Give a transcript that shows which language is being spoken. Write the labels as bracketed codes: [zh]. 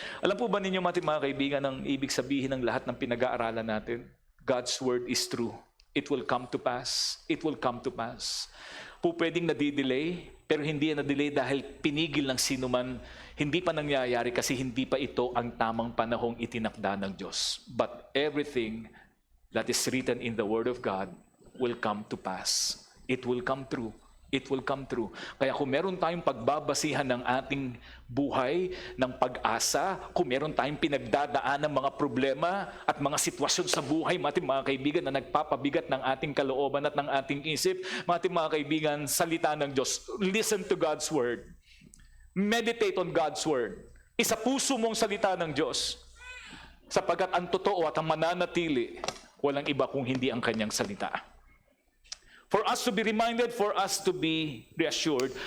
[tl] Alam po ba ninyo mga kaibigan, ang ibig sabihin ng lahat ng pinag-aaralan natin? [en] God's word is true. It will come to pass. It will come to pass. [tl] Po pwedeng nadidelay, pero hindi yan na-delay dahil pinigil ng sinuman. Hindi pa nangyayari kasi hindi pa ito ang tamang panahong itinakda ng Diyos. [en] But everything that is written in the Word of God will come to pass. It will come true. It will come true. [tl] Kaya kung meron tayong pagbabasihan ng ating buhay, ng pag-asa, kung meron tayong pinagdadaan ng mga problema at mga sitwasyon sa buhay, mga kaibigan, na nagpapabigat ng ating kalooban at ng ating isip, mga kaibigan, salita ng Diyos. [en] Listen to God's Word. Meditate on God's Word. [tl] Isa puso mong salita ng Diyos. Sapagkat ang totoo at ang mananatili, walang iba kung hindi ang kanyang salita. [en] For us to be reminded, for us to be reassured.